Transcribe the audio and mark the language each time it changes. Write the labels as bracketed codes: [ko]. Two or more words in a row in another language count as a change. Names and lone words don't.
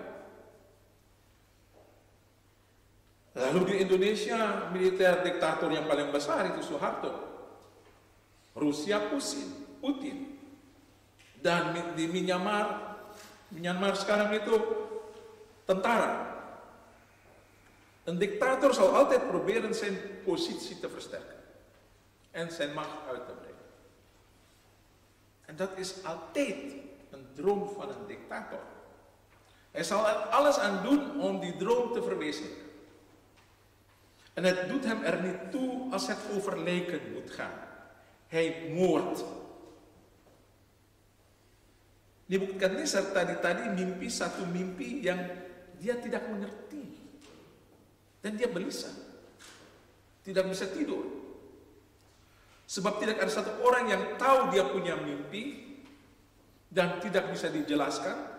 [id] Lalu di Indonesia militer diktator yang paling besar itu Soeharto. Rusia Putin. Dan di Myanmar sekarang itu tentara. [nl] Een dictator zal altijd proberen zijn positie te versterken en zijn macht uit te breiden. En dat is altijd een droom van een dictator. Hij zal er alles aan doen om die droom te verwezenlijken. En het doet hem er niet toe als het over lijken moet gaan. Hij moordt. [id] Nebukadnezar tadi mimpi satu mimpi yang dia tidak mengerti. Dan dia gelisah. Tidak bisa tidur. Sebab tidak ada satu orang yang tahu dia punya mimpi dan tidak bisa dijelaskan.